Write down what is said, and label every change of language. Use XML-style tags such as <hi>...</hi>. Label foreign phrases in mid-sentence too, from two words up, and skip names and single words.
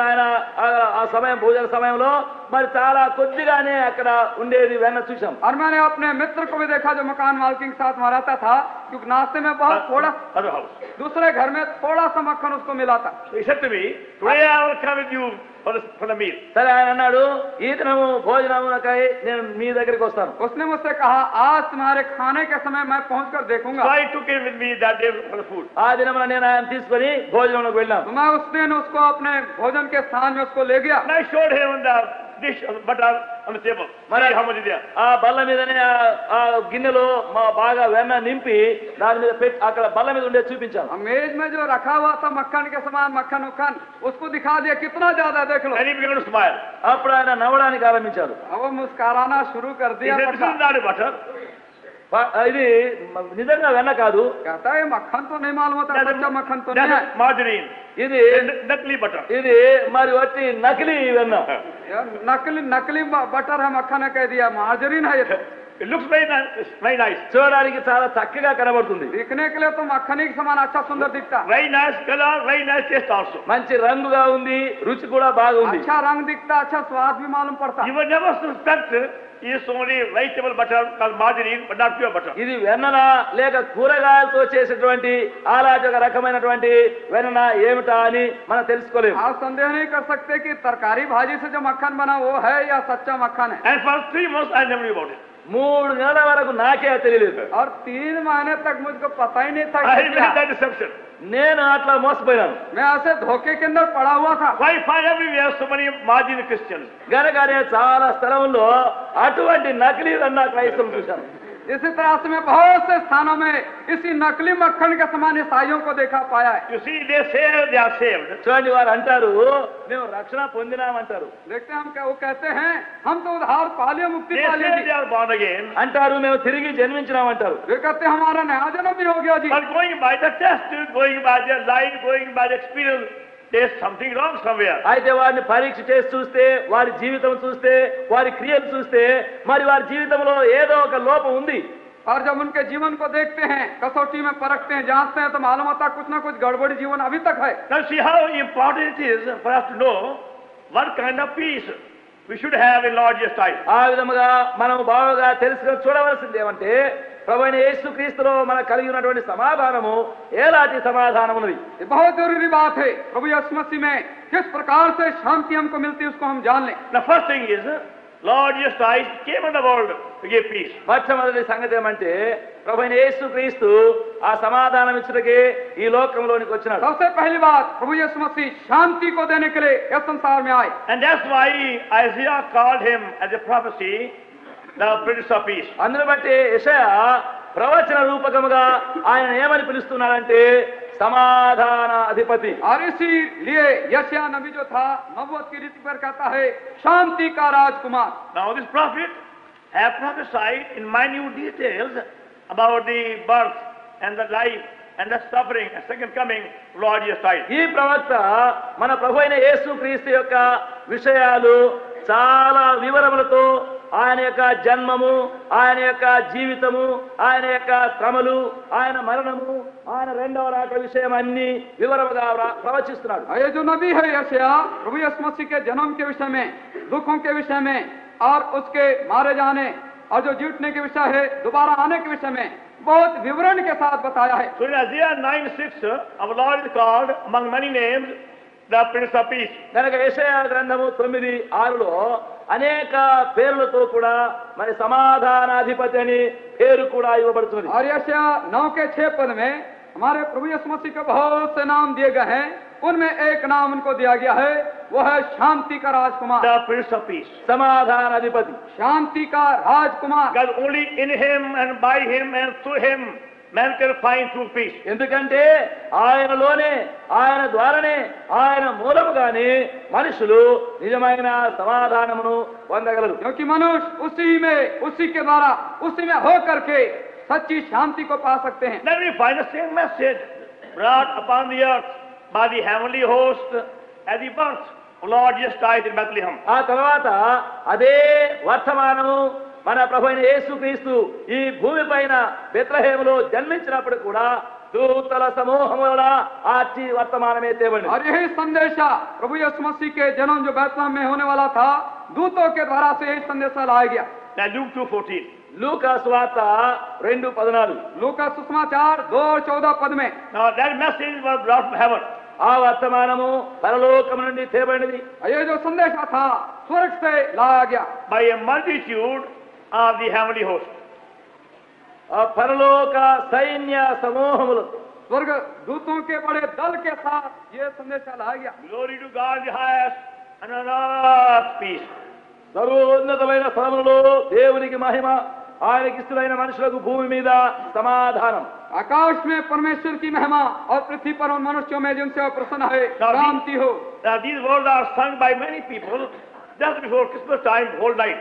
<te>ఆయన ఆ సమయం భోజన సమయంలో మరి చాలా కొద్దిగానే అక్కడ ఉండేది వెన్న చూసాం.</te> <hi>और मैंने अपने मित्र को भी देखा जो मकान मालकिन के साथ वहाँ रहता था, क्योंकि नाश्ते में बहुत थोड़ा,</hi> <en>Other house.</en> <hi>दूसरे घर में थोड़ा सा मक्खन उसको मिला था.</hi> <en>So he said to me, today I will come with you for the meal.</en> <te>సరే ఆయన అన్నాడు, ఈ దినము భోజనమునకై నేను మీ దగ్గరికి వస్తాను.</te> <hi>उसने मुझसे कहा आज तुम्हारे खाने के समय मैं पहुँच कर देखूंगा.</hi> <en>So I took him with me that day for the food.</en> <te>ఆ దినమున నేను ఆయన తీసుకొని భోజనంలోకి వెళ్ళాను.</te> <hi>तो मैं उस दिन उसको अपने भोजन के स्थान में उसको ले गया.</hi> <en>And I showed him the dish of butter on the table.</en> <te>మరి</te> <en>See how much is there.</en> <te>ఆ బల్ల మీదనే ఆ గిన్నెలో మా బాగా వెన్న నింపి దాని మీద పెట్టి అక్కడ బల్ల మీద ఉండే చూపించాను.</te> <hi>और मेज में जो रखा हुआ था मक्खन के समान मक्खन उक्खन उसको दिखा दिया, कितना ज्यादा देख लो.</hi> <en>And he began to smile.</en> <te>అప్పుడు ఆయన నవ్వడానికి ఆరంభించారు.</te> <hi>अब वो मुस्कुराना शुरू कर</hi> <en>He</en> <hi>दिया.</hi> <en>said, this is not a butter.</en> <te>ఇది నిజంగా వెన్న కాదు,</te> <hi>कहता है मक्खन तो नहीं मालूम होता, सच्चा मक्खन तो नहीं</hi> <en>That's</en> <hi>है.</hi> <en>margarine.</en> <te>ఇది</te> <en>Nakli butter.</en> <te>ఇది మరి వచ్చి నకిలీ వెన్న.</te> <hi>यार नकली नकली बटर है, मक्खन है कह दिया, मार्जरीन है ये तो.</hi> <en>It looks very nice, very nice.</en> <te>చూడడానికి చాలా చక్కగా కనబడుతుంది.</te> <hi>दिखने के लिए तो मक्खनी के समान अच्छा सुंदर दिखता है।</hi> <en>Very nice color, very nice taste also.</en> <te>మంచి రంగుగా ఉంది, రుచి కూడా బాగుంది.</te> <hi>अच्छा रंग दिखता, अच्छा स्वाद भी मालूम पड़ता।</hi> <en>You will never suspect it's only vegetable butter called margarine, but not pure butter.</en> <te>ఇది వెన్నన లేక కూరగాయలతో చేసేటువంటి ఆలాజక రకమైనటువంటి వెన్న ఏమిటా అని మనం తెలుసుకోలేము.</te> <hi>आप संदेह नहीं कर सकते कि तरकारी भाजी से जो मक्खन बना वो है या सच्चा मक्खन है।</hi> <en>And for 3 months I never knew about it.</en> <te>3 నెలల వరకు నాకే తెలియలేదు.</te> <hi>और 3 महीने तक मुझको पता ही नहीं था</hi> <en>I</en> <hi>कि</hi> <en>made</en> <hi>क्या।</hi> <en>that deception.</en> <te>నేను అట్లా మోసపోయాను.</te> <hi>मैं ऐसे धोखे के अंदर पड़ा हुआ था।</hi> <en>Why find everywhere so many marginal Christians?</en> <te>గనకనే చాలా స్థలంలో అటువంటి నకిలీ వెన్న క్రైస్తవులు చూశాను.</te> <hi>इसी तरह से मैं बहुत से स्थानों में इसी नकली मक्खन के समान ईसाइयों को देखा पाया है।</hi> <en>You see, they say they are saved.</en> <te>చూడండి, వారు అంటారు మేము రక్షణ పొందినామంటారు.</te> <hi>देखते हैं हम क्या वो कहते हैं हम तो उद्धार पा लिए, मुक्ति</hi> <en>They</en> <hi>पा</hi> <en>say</en> <hi>ली।</hi> <en>they are born again.</en> <te>అంటారు మేము తిరిగి జన్మించినామంటారు.</te> <hi>वे कहते हैं हमारा नया जन्म भी हो गया जी।</hi> <en>But going by the test, going by their life, going by the experience, there's something wrong somewhere.</en> <te>అయితే వారిని పరీక్ష చేసి చూస్తే, వారి జీవితం చూస్తే, వారి క్రియలు చూస్తే మరి వారి జీవితంలో ఏదో ఒక లోపం ఉంది.</te> <hi>और जब उनके जीवन को देखते हैं, कसौटी में परखते हैं, जांचते हैं, तो मालूम होता है कुछ ना कुछ गड़बड़ी जीवन अभी तक है।</hi> <en>Now see how important it is for us to know what kind of peace we should have in Lord Jesus Christ.</en> <te>ఆ విధముగా మనం బాగా తెలుసుకొని చూడవలసింది ఏమంటే ప్రభువైన యేసుక్రీస్తులో మనకు కలిగి ఉన్నటువంటి సమాధానము ఎలాంటి సమాధానం ఉన్నది.</te> <hi>ये बहुत जरूरी बात है। प्रभु यीशु मसीह में किस प्रकार से शांति हमको मिलती है उसको हम जान लें।</hi> <en>The first thing is Lord Jesus Christ came in the world to give peace.</en> <te>మొట్టమొదటి సంగతి ఏమంటే ప్రభువైన యేసుక్రీస్తు ఆ సమాధానం ఇచ్చుటకే ఈ లోకంలోనికి వచ్చినాడు.</te> <hi>सबसे पहली बात, प्रभु यीशु मसीह शांति को देने के लिए इस संसार में आए।</hi> <en>And that's why Isaiah called him as a prophecy, the Prince of Peace.</en> <te>అందును బట్టి యెషయా ప్రవచన రూపకముగా ఆయన ఏమని పిలుస్తున్నాడంటే సమాధాన అధిపతి.</te> <hi>और इसीलिए यशायाह नबी जो था नबूवत की रीति पर कहता है शांति का राजकुमार।</hi> <en>Now this prophet have prophesied in minute details about the birth and the life and the suffering and second coming of Lord Jesus Christ.</en> <te>ఈ ప్రవక్త మన ప్రభువైన యేసుక్రీస్తు యొక్క విషయాలు చాలా వివరములతో ఆయన యొక్క జన్మము, ఆయన యొక్క జీవితము, ఆయన యొక్క శ్రమలు, ఆయన మరణము, ఆయన రెండవ రాక విషయం అన్ని వివరముగా ప్రవచిస్తున్నాడు.</te> <hi>ये जो नबी है यशायाह प्रभु यीशु मसीह के जन्म के विषय में, दुखों के विषय में और उसके मारे जाने और जो जीतने के विषय है, दोबारा आने के विषय में बहुत विवरण के साथ बताया है।</hi> <en>So in Isaiah 9:6, our Lord is called among many names the Prince of Peace.</en> <te>కనుక యెషయా గ్రంథము 9:6లో అనేక పేర్లతో కూడా మరి సమాధానాధిపతి అని పేరు కూడా ఇవ్వబడుతుంది.</te> <hi>और यशायाह 9 के 6 पद में हमारे प्रभु यीशु मसीह के बहुत से नाम दिए गए हैं, उनमें एक नाम उनको दिया गया है, वो है शांति का राजकुमार।</hi> <en>The Prince of Peace.</en> <te>సమాధానాధిపతి,</te> <hi>शांति का राजकुमार।</hi> <en>Because only in him and by him and through him man can find true peace.</en> <te>ఎందుకంటే ఆయనలోనే, ఆయన ద్వారానే, ఆయన మూలముగానే మనుషులు నిజమైన సమాధానమును పొందగలరు.</te> <hi>क्योंकि मनुष्य उसी में, उसी के द्वारा, उसी में होकर के सच्ची शांति को पा सकते हैं।</hi> <en>Then we find the same message brought upon the earth by the heavenly host at the birth of Lord Jesus Christ in Bethlehem.</en> <te>ఆ తర్వాత అదే వర్తమానము మన ప్రభువైన యేసుక్రీస్తు ఈ భూమి పైన బెత్లెహేములో జన్మించినప్పుడు కూడా దూతల సమూహముల ఆచి వర్తమానమే తేబడింది.</te> <hi>और यही संदेशा प्रभु यीशु मसीह के जन्म जो बैतलहम में होने वाला था, दूतों के द्वारा से यही संदेशा लाया गया।</hi> <en>Now Luke 2:14.</en> <te>లూకా సువార్త 2:14.</te> <hi>लूका सुसमाचार 2:14 पद में</hi> <en>Now that message was brought from heaven.</en> <te>ఆ వర్తమానము పరలోకము నుండి తేబడినది.</te> <hi>ये जो संदेशा था स्वर्ग से लाया गया</hi> <en>By a multitude of the heavenly host.</en> <te>ఆ పరలోక సైన్య సమూహములు,</te> <hi>स्वर्ग दूतों के बड़े दल के साथ ये संदेशा लाया गया।</hi> <en>Glory to God in the highest and on earth peace.</en> <te>సర్వోన్నతమైన స్థలములలో దేవునికి మహిమ, ఆయనకి ఇష్టమైన మనుషులకు భూమి మీద సమాధానం.</te> <hi>आकाश में परमेश्वर की महिमा और पृथ्वी पर उन मनुष्यों में जिनसे वो प्रसन्न है शांति हो।</hi> <en>Now these words are sung by many people just before Christmas time, whole night.</en>